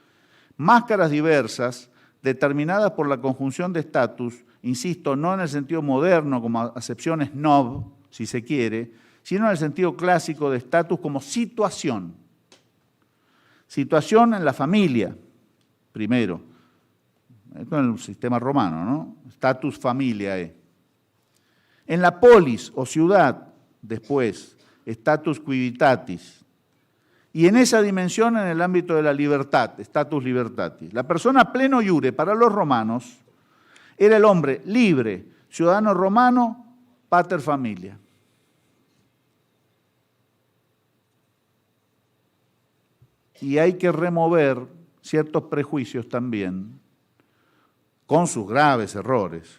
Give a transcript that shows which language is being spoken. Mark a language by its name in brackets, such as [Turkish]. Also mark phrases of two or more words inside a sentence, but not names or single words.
[Spanish] Máscaras diversas determinadas por la conjunción de estatus, insisto, no en el sentido moderno como acepción snob, si se quiere, sino en el sentido clásico de estatus como situación. Situación en la familia, primero. Esto en el sistema romano, ¿no? [Latin] Status familiae. [Spanish] En la polis o ciudad, después, [Latin] status quivitatis. [Spanish] Y en esa dimensión, en el ámbito de la libertad, [Latin] status libertatis. [Spanish] La persona [Latin] pleno iure [Spanish] para los romanos era el hombre libre, ciudadano romano, [Latin] pater familia. [Spanish] Y hay que remover ciertos prejuicios también, con sus graves errores.